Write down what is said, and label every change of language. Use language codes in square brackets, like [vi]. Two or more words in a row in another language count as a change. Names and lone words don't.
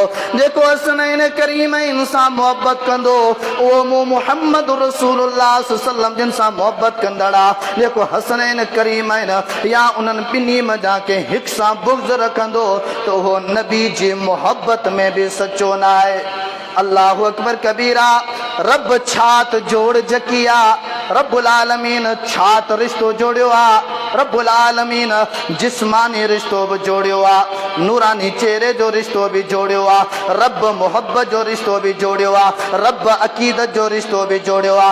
[sd] जेको हसनैन करीमैन सां मोहब्बत कंदो उहो [ar] محمد رسول الله صلى الله [sd] जिन सां मोहब्बत कंदड़ा। जेको हसनैन करीमैन या उन्हनि ॿिन्ही मज़ा के हिक सां बुग़्ज़ रखंदो तो उहो नबी जी मोहब्बत में भी सच्चो न आहे। [ar] الله أكبر كبيرا. [sd] रब छात जोड़ जकिया [ar] رب العالمين [sd] छात रिश्तो जोड़ियो आ। [ar] رب العالمين [sd] जिस्मानी रिश्तो भी जोड़ियो आ, नूरानी चेहरे जो रिश्तो भी जोड़ियो आ, रब मोहब्बत जो रिश्तो भी जोड़ियो आ, रब अकीदत जो रिश्तो भी जोड़ियो आ।